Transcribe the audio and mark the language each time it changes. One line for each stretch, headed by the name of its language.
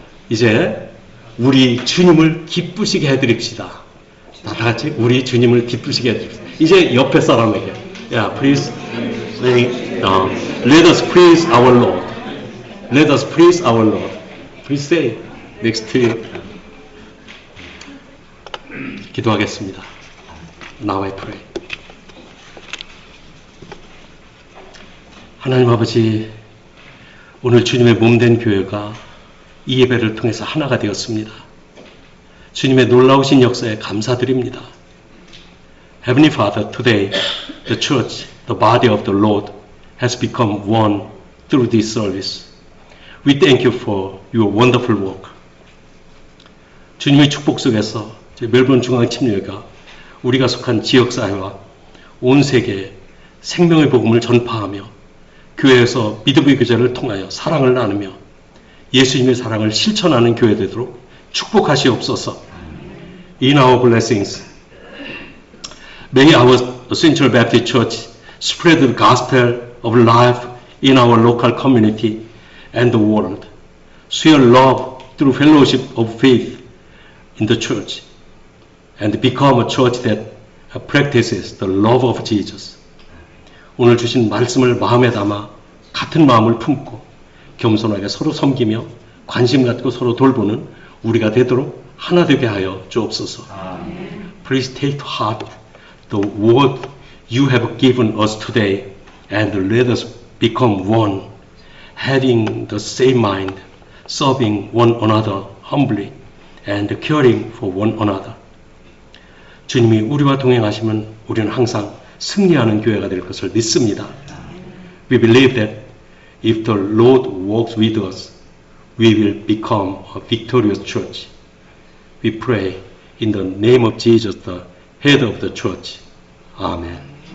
Korean: 이제 우리 주님을 기쁘시게 해드립시다. 다 같이 우리 주님을 기쁘시게 해드립시다. 이제 옆에 사람에게.
English: Please say, let us praise our Lord. Let us praise our Lord. Please say next to you.
Korean: 기도하겠습니다.
English: Now I pray.
Korean: 하나님 아버지, 오늘 주님의 몸된 교회가 이 예배를 통해서 하나가 되었습니다. 주님의 놀라우신 역사에 감사드립니다.
English: Heavenly Father, today the church, the body of the Lord, has become one through this service. We thank you for your wonderful work.
Korean: 주님의 축복 속에서 멜번 중앙침례가 우리가 속한 지역사회와 온 세계에 생명의 복음을 전파하며 교회에서 믿음의 교제를 통하여 사랑을 나누며 예수님의 사랑을 실천하는 교회 되도록 축복하시옵소서.
English: In our blessings, may our Central Baptist Church spread the gospel of life in our local community and the world. Share love through fellowship of faith in the church and become a church that practices the love of Jesus.
Korean: 오늘 주신 말씀을 마음에 담아 같은 마음을 품고 겸손하게 서로 섬기며 관심 갖고 서로 돌보는 우리가 되도록 하나 되게 하여 주옵소서.
English: Please take to heart the word you have given us today and let us become one, having the same mind, serving one another humbly and caring for one another.
Korean: 주님이 우리와 동행하시면 우리는 항상 승리하는 교회가 될 것을 믿습니다.
English: We believe that if the Lord walks with us, we will become a victorious church. We pray in the name of Jesus, the head of the church. Amen.